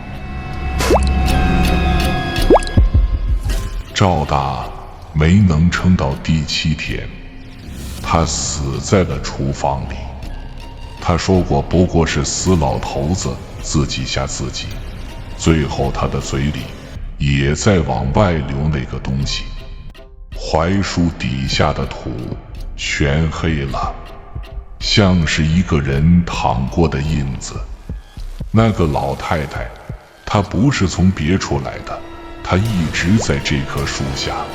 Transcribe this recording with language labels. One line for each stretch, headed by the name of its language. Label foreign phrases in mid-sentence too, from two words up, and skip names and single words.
Chinese: 趙大沒能撐到第7天，他死在了廚房裡。他說過不過是死老頭子自己嚇自己，最後他的嘴裡也在往外流那個東西。槐樹底下的土全黑了，像是一個人躺過的印子。那個老太太，她不是從別處來的，她他一直在這棵樹下。